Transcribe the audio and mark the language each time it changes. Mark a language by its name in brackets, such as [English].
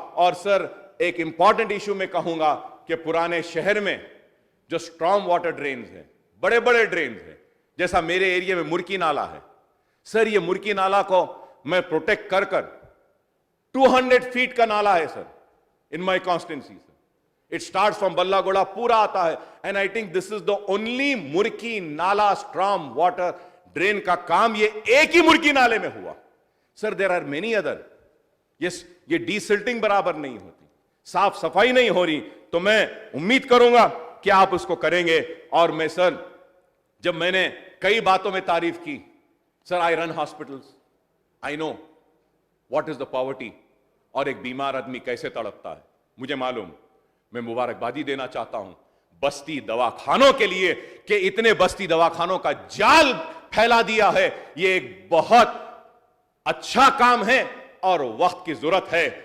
[Urdu] اور سر, ایک important issue میں کہوں گا کہ پرانے شہر میں جو سٹرام واٹر ڈرینز ہیں, بڑے بڑے ڈرینز ہیں, جیسا میرے ایریا میں مرکی نالا ہے. سر, یہ مرکی نالا کو میں پروٹیکٹ کر 200 فیٹ کا نالا ہے سر [English] in my constituency. It starts from Balla Goda, [Urdu] پورا آتا ہے. [English] And I think this is the only [Urdu] مرکی نالا [English] storm water drain [Urdu] کا کام یہ ایک ہی مرکی نالے میں ہوا. [English] Sir, there are many other. [Urdu] Yes, یہ ڈیسلٹنگ برابر نہیں ہوتی, صاف صفائی نہیں ہو رہی. تو میں امید کروں گا کہ آپ اس کو کریں گے. اور میں سر, جب میں نے کئی باتوں میں تعریف کی, سر, [English] I run hospitals. I know what is the poverty. [Urdu] اور ایک بیمار آدمی کیسے تڑپتا ہے مجھے معلوم. میں مبارکبادی دینا چاہتا ہوں بستی دواخانوں کے لیے کہ اتنے بستی دواخانوں کا جال پھیلا دیا ہے. یہ ایک بہت اچھا کام ہے اور وقت کی ضرورت ہے.